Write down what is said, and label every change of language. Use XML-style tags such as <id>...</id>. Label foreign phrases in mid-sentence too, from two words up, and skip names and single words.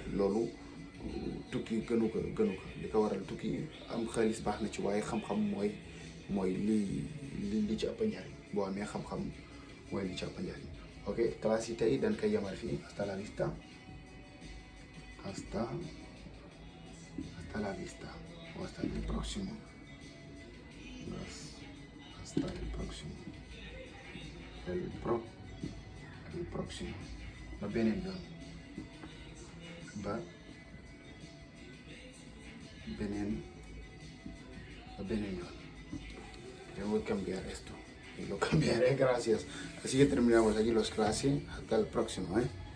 <wo>loolu tukki gënu ko li ko waral tukki am xaalis baax na ci waaye xam-xam mooy li ci ëpp njariñ. boo amee xam-xam mooy li ci ëpp njariñ. ok classe yi tey dañ koy yemal fii</wo> <es>hasta la vista o hasta el próximo. Hasta el próximo. El próximo.</es> <wo>Ba beneen yoon. Ba beneen yoon.</wo> <es>Tengo que cambiar esto. Y lo cambiaré, gracias. Así que terminamos aquí los clases. Hasta el próximo,</es>